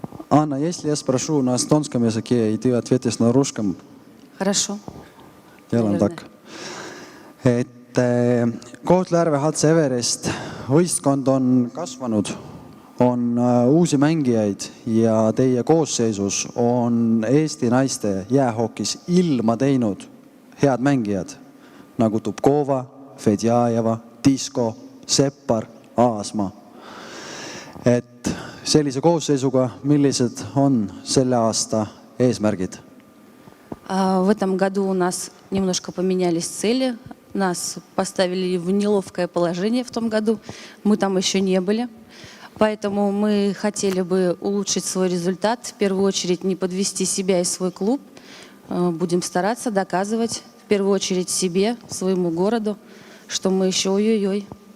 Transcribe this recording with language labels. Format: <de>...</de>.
<ru>Anna, если я спрошу на эстонском языке, и ты ответишь на русском? Хорошо. Делаем так.</ru> <et>Et Kohtla-Järve HC Everest võistkond on kasvanud, on uusi mängijaid ja teie koosseisus on Eesti naiste jäähokis ilma teinud head mängijad nagu Tupkova, Fedjajeva, Tisko, Seppar, Aasma. Et sellise koosseisuga, millised on selle aasta eesmärgid?</et> <ru>В этом году у нас немножко поменялись цели. Нас поставили в неловкое положение в том году. Мы там еще не были. Поэтому мы хотели бы улучшить свой результат. В первую очередь не подвести себя и свой клуб. Будем стараться доказывать в первую очередь себе, своему городу, что мы еще ой-ой-ой.</ru>